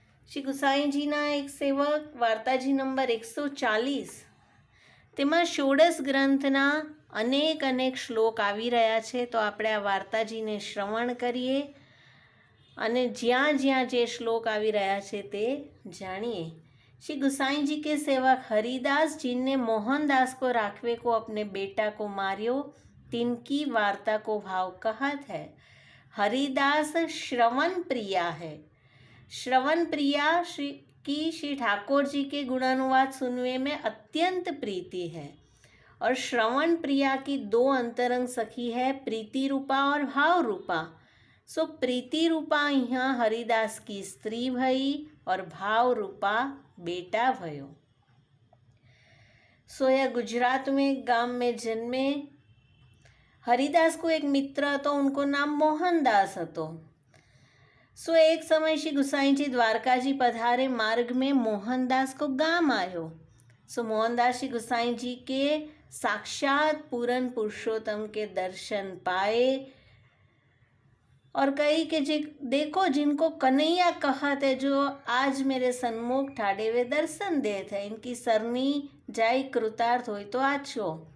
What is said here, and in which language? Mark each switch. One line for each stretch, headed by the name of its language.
Gujarati: શ્રી ગુસાઈજીના એક સેવક વાર્તાજી નંબર 140, તેમાં ષોડશ ગ્રંથના અનેક શ્લોક આવી રહ્યા છે। તો આપણે આ વાર્તાજીને શ્રવણ કરીએ અને જ્યાં જ્યાં જે શ્લોક આવી રહ્યા છે તે જાણીએ।
Hindi: श्री गुसाई जी के सेवक हरिदास जिनने मोहनदास को राखवे को अपने बेटा को मारियो, तिनकी वार्ता को भाव कहत है। हरिदास श्रवण प्रिया है। श्रवण प्रिया श्री ठाकुर जी के गुणानुवाद सुनने में अत्यंत प्रीति है। और श्रवण प्रिया की दो अंतरंग सखी है, प्रीति रूपा और भाव रूपा। सो प्रीति रूपा यहाँ हरिदास की स्त्री भई और भाव रूपा बेटा भयो। सो यह गुजरात में एक गांव में जन्मे। हरिदास को एक मित्र हतो, उनको नाम मोहनदास हतो। सो एक समय श्री गुसाई जी द्वारका जी पधारे, मार्ग में मोहनदास को गाम आयो। सो मोहनदास श्री गुसाई जी के साक्षात पूरन पुरुषोत्तम के दर्शन पाए और कही कि देखो जिनको कन्हैया कहत है, जो आज मेरे सन्मुख ठाड़े हुए दर्शन देत है, इनकी सरनी जाई कृतार्थ होय तो आछो।